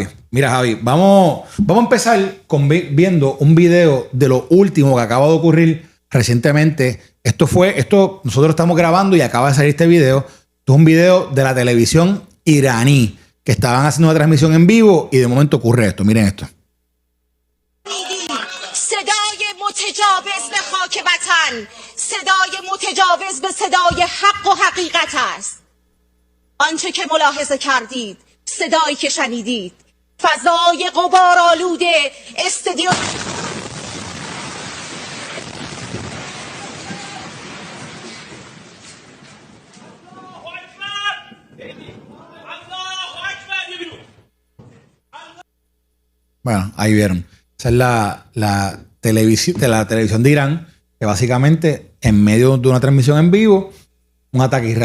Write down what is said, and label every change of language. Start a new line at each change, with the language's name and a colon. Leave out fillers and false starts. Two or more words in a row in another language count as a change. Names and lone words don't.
Spanish: Mira, Javi, vamos a empezar viendo un video de lo último que acaba de ocurrir recientemente. Nosotros estamos grabando y acaba de salir este video. Esto es un video de la televisión iraní que estaban haciendo una transmisión en vivo y de momento ocurre esto. Miren esto.
Persian: متجاوز به خاک وطن، صدای متجاوز به صدای حق و حقیقت است. آنچه که ملاحظه کردید، صدایی که شنیدید، فضای غبارآلوده استادیوم
Spanish: Bueno, ahí vieron. Esa es la televisión de Irán, que básicamente en medio de una transmisión en vivo, un ataque israelí.